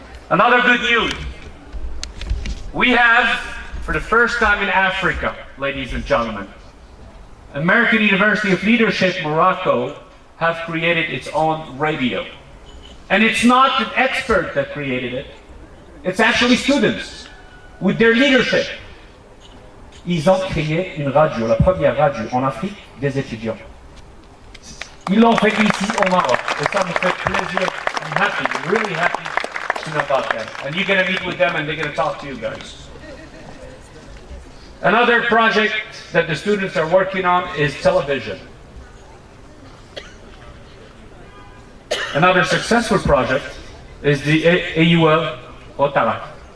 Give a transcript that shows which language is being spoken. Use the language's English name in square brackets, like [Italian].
[English] Another good news, we have, for the first time in Africa, ladies and gentlemen, American University of Leadership Morocco have created its own radio. And it's not an expert that created it, it's actually students. With their leadership, [French] ils ont créé une radio, la première radio en Afrique des étudiants. Ils l'ont fait ici au Maroc. Et ça me fait plaisir. [English] I'm happy, really happy to know about them. And you're going to meet with them and they're going to talk to you guys. Another project that the students are working on is television. Another successful project is the AUL Ottawa.